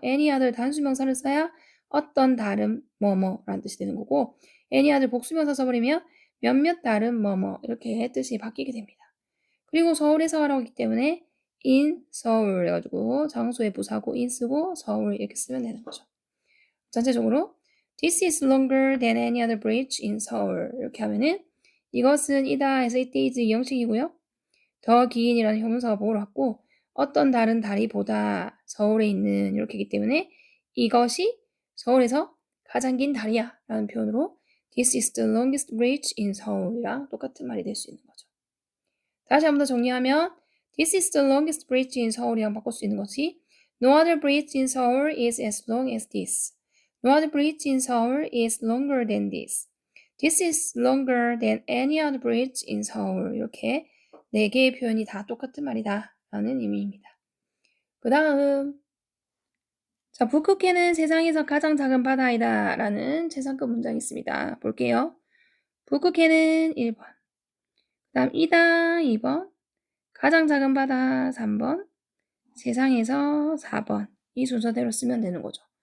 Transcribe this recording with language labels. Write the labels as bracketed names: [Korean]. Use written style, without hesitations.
[Korean] any other 단수명사를 써야 어떤 다른 뭐뭐라는 뜻이 되는 거고 any other 복수명사 써버리면 몇몇 다른 뭐뭐 이렇게 뜻이 바뀌게 됩니다. 그리고 서울에서 하라고 하기 때문에 in 서울 해가지고 장소의 부사고 in 쓰고 서울 이렇게 쓰면 되는 거죠. 전체적으로 [English] This is longer than any other bridge in Seoul [Korean] 이렇게 하면은 이것은 이다 해서 it is 형식이고요. 더 긴이라는 형용사가 보호를 받고 어떤 다른 다리보다 서울에 있는 이렇게이기 때문에 이것이 서울에서 가장 긴 다리야 라는 표현으로 [English] This is the longest bridge in Seoul [Korean] 이랑 똑같은 말이 될 수 있는 거죠. 다시 한번 더 정리하면 This is the longest bridge in Seoul이랑 바꿀 수 있는 것이 [English] No other bridge in Seoul is as long as this. No other bridge in Seoul is longer than this. This is longer than any other bridge in Seoul. [Korean] 이렇게 네 개의 표현이 다 똑같은 말이다 라는 의미입니다. 그 다음 자, 북극해는 세상에서 가장 작은 바다이다 라는 최상급 문장이 있습니다. 볼게요. 북극해는 1번 그 다음 이다 2번 가장 작은 바다 3번 세상에서 4번 이 순서대로 쓰면 되는 거죠.